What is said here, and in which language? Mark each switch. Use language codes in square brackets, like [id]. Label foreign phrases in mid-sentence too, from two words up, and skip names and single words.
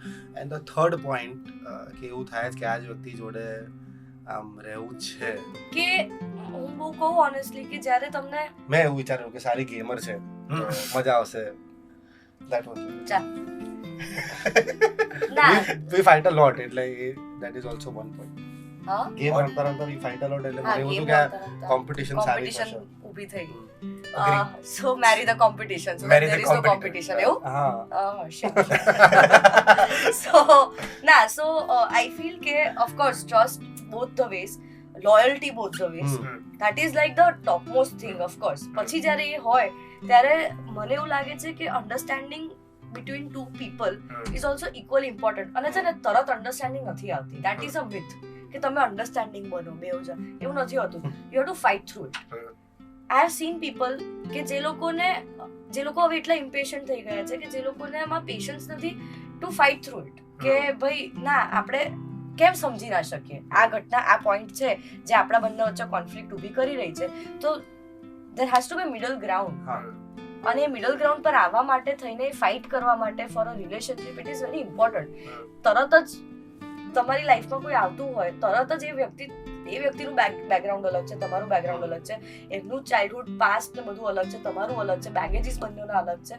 [en] and the third point [gu] કે એવું થાય છે કે આ જ વ્યક્તિ જોડે આમ રહેવું છે કે હું બહુ કહું ઓનેસ્ટલી કે જ્યારે તમને મેં એવું વિચાર્યું કે સારી ગેમર છે તો મજા આવશે. [en] that was [gu] ના [en] we fight a lot [gu] એટલે [en] that is also one point. [gu] હા ગેમ રમતા રમતા [en] we fight a lot [gu] એટલે મને એવું હતું કે કોમ્પિટિશન સારી થશે. ઊભી થઈ ગઈ. [en] Agree. So marry the competition. So Marry there the is no competition. competition. [gu] એવું? હા [en] Oh shit. So I feel ke of course trust both the ways, loyalty both the ways. That is like the topmost thing of course. [gu] પછી જ્યારે એ હોય ત્યારે મને એવું લાગે છે કે અન્ડરસ્ટેન્ડિંગ [en] between two people is also equally important. [gu] અને છે ને તરત અન્ડરસ્ટેન્ડિંગ નથી આવતી. [en] That is a myth [gu] કે તમે અન્ડરસ્ટેન્ડિંગ બનો બેઉ જણ. એવું નથી હોતું. [en] You have to fight through it. I have seen people [gu] કે જે લોકો હવે એટલા ઇમ્પેશન્ટ થઈ ગયા છે કે જે લોકોને એમાં પેશન્સ નથી [en] to fight through it [gu] કે ભાઈ ના આપણે કેમ સમજી ના શકીએ આ ઘટના આ પોઈન્ટ છે જે આપણા બંને વચ્ચે કોન્ફ્લિક્ટ ઊભી કરી રહી છે. [en] તો there has to be middle ground. [gu] અને એ [en] middle ground [gu] પર આવવા માટે થઈને ફાઇટ કરવા માટે [en] for a relationship it is very important. [gu] તરત જ તમારી લાઈફમાં કોઈ આવતું હોય તરત જ એ વ્યક્તિનું બેકગ્રાઉન્ડ અલગ છે, તમારું બેકગ્રાઉન્ડ અલગ છે, એમનું [en] childhood past [gu] ને બધું અલગ છે, તમારું અલગ છે, બેગેજીસ બંનેના અલગ છે.